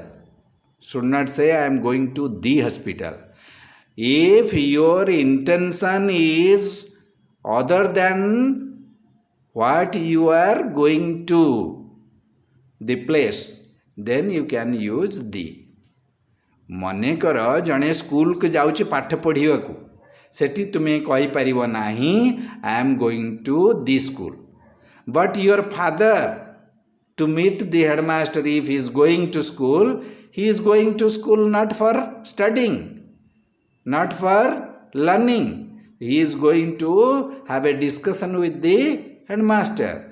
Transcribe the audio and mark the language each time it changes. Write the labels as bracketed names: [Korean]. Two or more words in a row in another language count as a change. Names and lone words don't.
[English] Should not say I am going to the hospital. If your intention is other than what you are going to, the place, then you can use the. [Odia] ମନେକର ଜଣେ ସ୍କୁଲକୁ ଯାଉଛି ପାଠ ପଢ଼ିବାକୁ, ସେଠି ତୁମେ କହିପାରିବ ନାହିଁ [English] I am going to the school. But your father, to meet the headmaster, if he is going to school, he is going to school not for studying, not for learning. He is going to have a discussion with the headmaster.